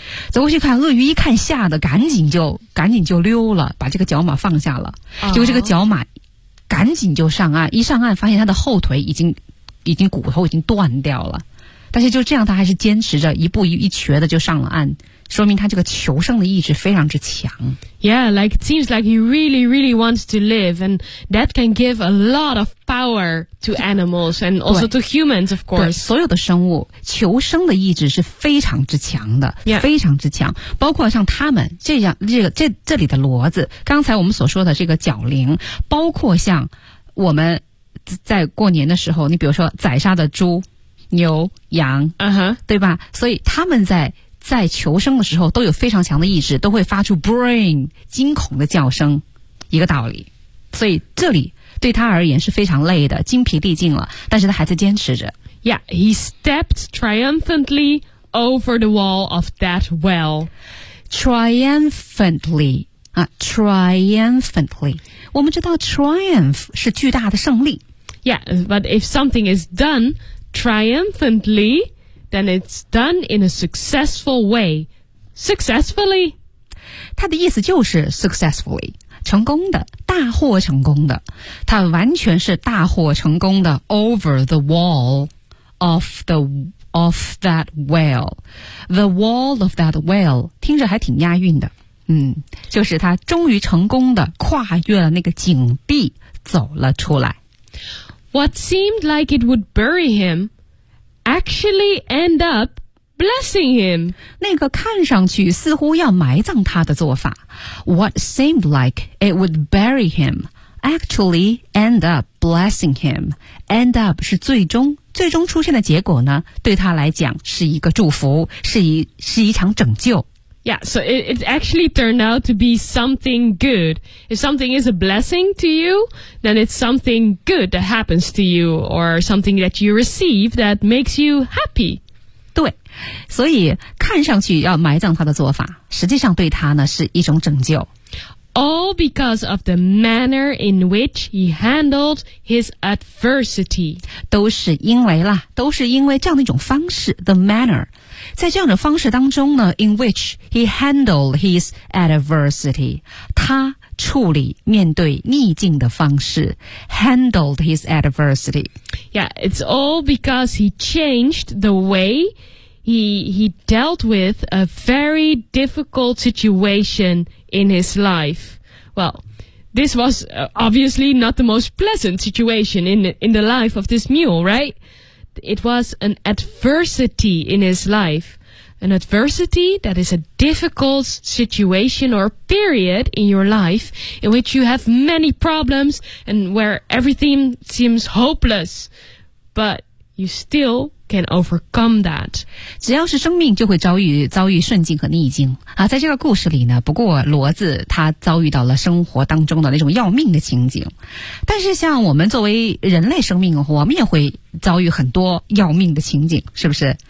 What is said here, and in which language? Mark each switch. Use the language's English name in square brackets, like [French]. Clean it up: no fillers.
[Chinese] 走过去看鳄鱼一看吓得赶紧就溜了，把这个角马放下了。结果这个角马赶紧就上岸，一上岸发现它的后腿已经骨头已经断掉了。但是就这样他还是坚持着一步一瘸的就上了岸，说明他这个求胜的意志非常之强。 [English] Yeah, like it seems like he really really wants to live, and that can give a lot of power to animals and also to humans, of course. [Chinese] 对，所有的生物求生的意志是非常之强的、 yeah. 非常之强，包括像他们这样这里的骡子，刚才我们所说的这个角羚，包括像我们在过年的时候，你比如说宰杀的猪牛羊、 uh-huh. 对吧，所以他们在求生的时候都有非常强的意志，都会发出 brain 惊恐的叫声，一个道理。所以这里对他而言是非常累的，精疲力尽了，但是他还在坚持着。 [English] Yeah, he stepped triumphantly over the wall of that well. Triumphantly triumphantly, [Chinese] 我们知道 triumph 是巨大的胜利。 [English] Yeah, but if something is done triumphantly, then it's done in a successful way. Successfully. [Chinese] 他的意思就是 successfully, 成功的，大获成功的。他完全是大获成功的 [English] over the wall of that well. The wall of that well, [Chinese] 听着还挺押韵的。就是他终于成功的跨越了那个井壁走了出来。 [English] What seemed like it would bury him actually end up blessing him. [Chinese] 那个看上去似乎要埋葬他的做法。 [English] What seemed like it would bury him actually end up blessing him. [Chinese] End up 是最终出现的结果呢，对他来讲是一个祝福，是一场拯救。 [English] Yeah, so it actually turned out to be something good. If something is a blessing to you, then it's something good that happens to you or something that you receive that makes you happy. [Chinese] 对，所以看上去要埋葬他的做法，实际上对他呢是一种拯救。 [English] All because of the manner in which he handled his adversity. [Chinese] 都是因为这样的一种方式 the manner. 在这样的方式当中呢 [English] in which he handled his adversity, [Chinese] 他处理面对逆境的方式 [English] handled his adversity. Yeah, it's all because he changed the way he dealt with a very difficult situation in his life. Well, this was obviously not the most pleasant situation in the life of this mule, right? It was an adversity in his life. An adversity that is a difficult situation or period in your life in which you have many problems and where everything seems hopeless. But you still can overcome that. [Chinese] 只要是生命就会遭遇顺境和逆境。在这个故事里呢，不过骡子他遭遇到了生活当中的那种要命的情景。但是像我们作为人类生命，我们也会遭遇很多要命的情景，是不是？